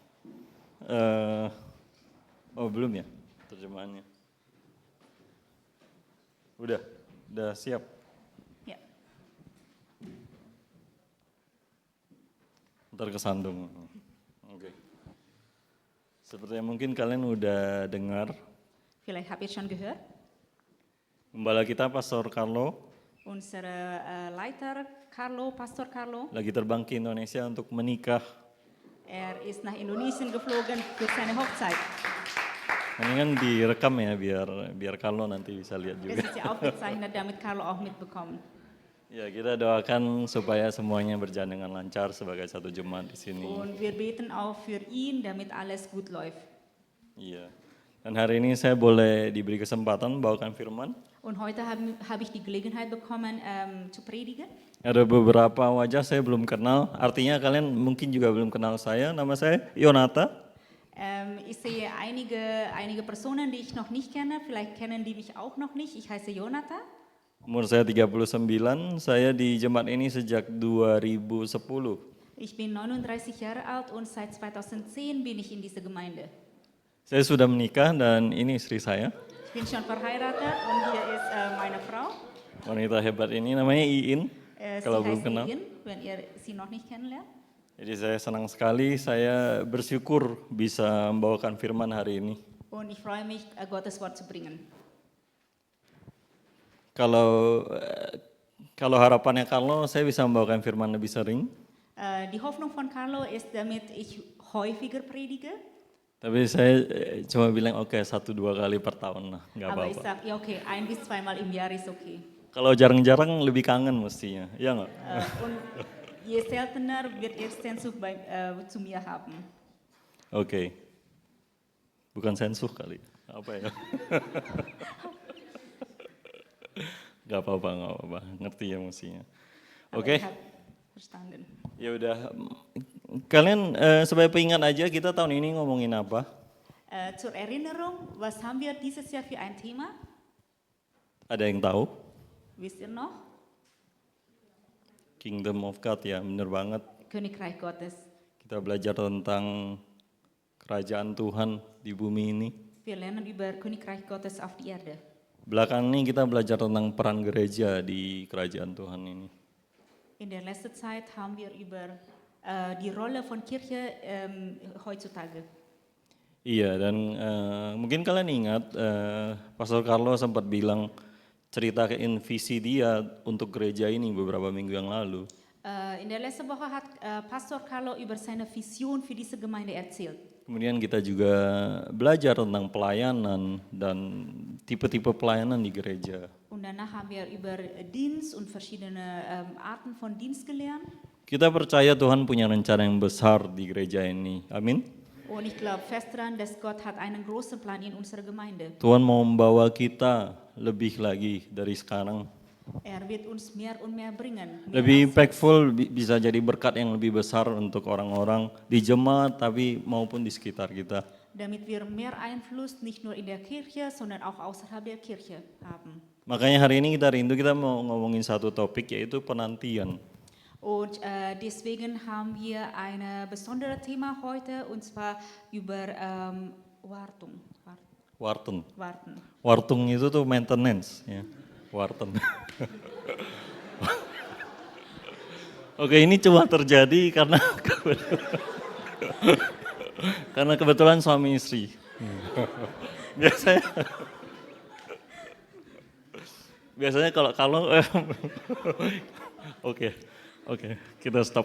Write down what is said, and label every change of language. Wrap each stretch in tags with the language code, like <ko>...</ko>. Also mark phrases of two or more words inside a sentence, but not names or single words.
<id>Belum ya terjemahannya. Udah siap. Ja. Ntar kesandung. Oke. Seperti yang mungkin kalian udah dengar,</id> <de>Vielleicht habt ihr schon gehört.</de> <id>gembala kita Pastor Carlo</id> <de>Unsere Leiter Pastor Carlo,</de> <id>lagi terbang ke Indonesia untuk menikah.</id> <de>ist nach Indonesien geflogen für seine Hochzeit.</de> <id>Ini kan direkam ya biar Carlo nanti bisa lihat</id> <de>Das</de> <id>juga.</id> <de>ist ja aufgezeichnet, damit Carlo auch mitbekommt.</de> <id>Ya, kita doakan supaya semuanya berjalan dengan lancar sebagai satu jemaat di sini.</id> <de>Und wir beten auch für ihn, damit alles gut läuft.</de> <id>Iya. Dan hari ini saya boleh diberi kesempatan bawakan firman.</id> <de>Und heute habe ich die Gelegenheit bekommen, zu predigen.</de> <id>Ada beberapa wajah saya belum kenal, artinya kalian mungkin juga belum kenal saya. Nama saya Yonata.</id> <de>Ich sehe einige Personen, die ich noch nicht kenne. Vielleicht kennen die mich auch noch nicht. Ich heiße Jonathan.</de> <id>Umur saya 39, saya di jemaat ini sejak 2010.</id> <de>Ich bin 39 Jahre alt und seit 2010 bin ich in dieser Gemeinde.</de> <id>Saya sudah menikah dan ini istri saya.</id> <de>Ich bin schon verheiratet und hier ist meine Frau.</de> <id>Wanita hebat ini namanya Iin,</id> <de>Sie</de> <id>kalau belum</id> <de>heißt</de> <id>kenal.</id> <de>Ian, wenn ihr sie noch nicht kennenlernt.</de> <id>Jadi saya senang sekali, saya bersyukur bisa membawakan firman hari ini.</id> <de>Und ich freue mich, Gottes Wort zu bringen.</de> <id>Kalau harapannya Carlo, saya bisa membawakan firman lebih sering.</id> <de>Die Hoffnung von Carlo ist, damit ich häufiger predige.</de> <id>Tapi saya cuma bilang oke, 1-2 kali per tahun lah, nggak</id> <de>Aber ich</de> <id>apa-apa.</id> <de>sage, ja okay, 1 bis 2 Mal im Jahr ist okay.</de> <id>Kalau jarang-jarang lebih kangen mestinya, ya nggak?</id> <de>Und je seltener wird er Sehnsucht zu mir haben.</de> <id>Oke. Bukan sensuh kali, apa ya? Gak apa-apa, ngerti ya mestinya.</id> <de>Aber</de> <id>Oke,</id> <de>ich habe verstanden.</de> <id>ya udah. Kalian sebagai pengingat aja kita tahun ini ngomongin apa?</id> <de>Zur Erinnerung, was haben wir dieses Jahr für ein Thema?</de> <id>Ada yang tahu?</id> <de>Wisst ihr noch?</de> <en>Kingdom of God</en> <id>ya, bener banget.</id> <de>Königreich Gottes.</de> <id>Kita belajar tentang kerajaan Tuhan di bumi ini.</id> <de>Wir lernen über Königreich Gottes auf die Erde.</de> <id>Belakangan ini kita belajar tentang peran gereja di kerajaan Tuhan ini.</id> <de>In der letzten Zeit haben wir über die Rolle von Kirche heutzutage.</de> <id>Iya, dan mungkin kalian ingat Pastor Carlo sempat bilang ceritakan visi dia untuk gereja ini beberapa minggu yang lalu.</id> <de>In der letzten Woche hat Pastor Carlo über seine Vision für diese Gemeinde erzählt.</de> <id>Kemudian kita juga belajar tentang pelayanan dan tipe-tipe pelayanan di gereja.</id> <de>Und danach haben wir über Dienst und verschiedene Arten von Dienst gelernt.</de> <id>Kita percaya Tuhan punya rencana yang besar di gereja ini. Amin.</id> <de>Und ich glaube fest daran, dass Gott hat einen großen Plan in unserer Gemeinde.</de> <id>Tuhan mau membawa kita lebih lagi dari sekarang.</id> <de>Er wird uns mehr und mehr bringen. Mehr</de> <id>Lebih</id> <de>als</de> <id>impactful, bisa jadi berkat yang lebih besar untuk orang-orang di jemaat tapi maupun di sekitar kita.</id> <de>damit wir mehr Einfluss nicht nur in der Kirche, sondern auch außerhalb der Kirche haben.</de> <id>Makanya hari ini kita mau ngomongin satu topik yaitu penantian.</id> <de>Und deswegen haben wir ein besonderes Thema heute, und zwar über Wartung. Warten. Warten.</de> <id>Wartung itu tuh maintenance, ya.</id> <de>Warten.</de> <id>Oke, ini cuma terjadi karena kebetulan suami istri. Biasanya kalau Oke, kita stop.</id>